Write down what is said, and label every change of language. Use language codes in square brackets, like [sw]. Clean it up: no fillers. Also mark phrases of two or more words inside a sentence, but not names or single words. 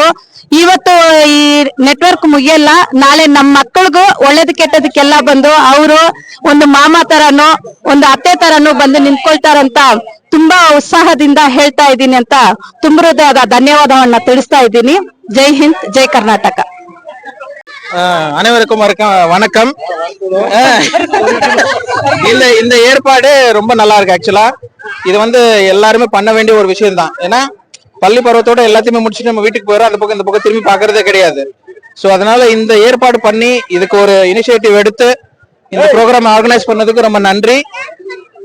[kn] ಇವತ್ತು ಈ ನೆಟ್ವರ್ಕ್ ಮುಗಿಯಲ್ಲ, ನಾಳೆ ನಮ್ಮ ಮಕ್ಕಳಿಗೂ ಒಳ್ಳೇದು ಕೆಟ್ಟದಕ್ಕೆಲ್ಲ ಬಂದು ಅವರು ಒಂದು ಮಾಮ ತರನೋ ಒಂದು ಅತ್ತೆ ತರನೋ ಬಂದು ನಿಂತ್ಕೊಳ್ತಾರಂತ ತುಂಬಾ ಉತ್ಸಾಹದಿಂದ ಹೇಳ್ತಾ ಇದ್ದೀನಿ ಅಂತ ತುಂಬುದಾದ ಧನ್ಯವಾದವನ್ನ ತಿಳಿಸ್ತಾ ಇದ್ದೀನಿ. ಜೈ ಹಿಂದ್, ಜೈ ಕರ್ನಾಟಕ. [ta] அனைவருக்கும் வணக்கம். இந்த ஏற்பாடு ரொம்ப நல்லா இருக்கு. ஆக்சுவலா இது வந்து எல்லாருமே பண்ண வேண்டிய ஒரு விஷயம் தான். ஏன்னா பள்ளி பருவத்தோட எல்லாத்தையுமே முடிச்சுட்டு நம்ம வீட்டுக்கு போயிடும், அந்த பக்கம் இந்த பக்கம் திரும்பி பாக்குறதே கிடையாது. சோ அதனால இந்த ஏற்பாடு பண்ணி இதுக்கு ஒரு இனிஷியேட்டிவ் எடுத்து இந்த ப்ரோக்ராம் ஆர்கனைஸ் பண்ணதுக்கு ரொம்ப நன்றி.